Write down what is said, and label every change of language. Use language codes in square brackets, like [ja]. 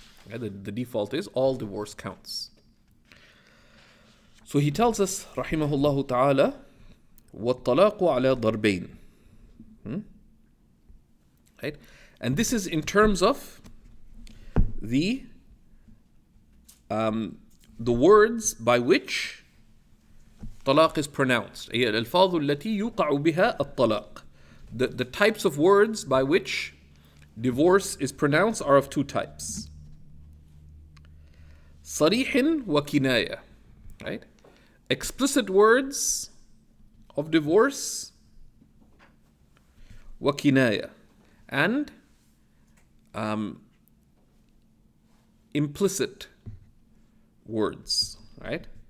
[en] Yeah, the default is all divorce counts. So he tells us, rahimahullah ta'ala, [ar] وَالطَّلَاقُ عَلَى ضَرْبَيْنِ. [en] Right? And this is in terms of the words by which talaq is pronounced. [ar] الألفاظ التي يوقع بها الطلاق. [en] The types of words by which divorce is pronounced are of two types. [ar] صريح وكناية. Right? [en] Explicit words of divorce, [ar] وكناية, [en] and implicit words, right?